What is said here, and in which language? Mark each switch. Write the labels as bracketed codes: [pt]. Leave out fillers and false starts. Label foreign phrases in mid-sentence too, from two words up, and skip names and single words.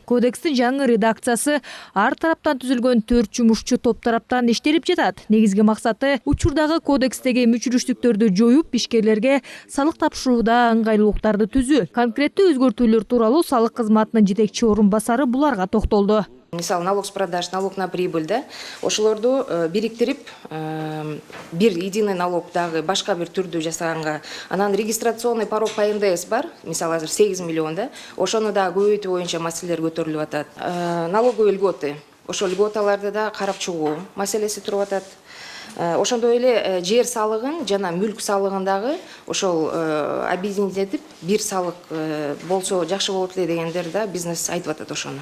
[ky] Кодекстин жаңы редакциясы ар тараптан түзүлгөн 4 жумушчу топ тараптан иштелип жатат. Негизги максаты учурдагы кодекстеги мүчүрүштүктөрдү жоюп, ишкерлерге салык тапшырууда ыңгайлуулуктарды түзүү. Конкреттүү өзгөртүүлөр тууралуу салык кызматынын жетекчи орун басары буларга токтолду. [ru] Мисалы, налог с продаж, налог на прибыль, [ky] да, ошолорду бириктирип, бир [ru] единый налог [ky] дагы башка бир түрдүү жасаганга, анан [ru] регистрационный порог по НДС [ky] бар, мисалы азыр 8 миллион, да, ошону да көбөйтүү боюнча маселелер көтөрүлүп атат. [ru] Налоговый льготы, [ky] ошол льготаларды да карап чыгуу маселеси туруп атат. Ошондой эле жер салыгын жана мүлк салыгын дагы ошол объединить этип бир салык болсо жакшы болот эле дегендер да бизнес айтып атат ошону.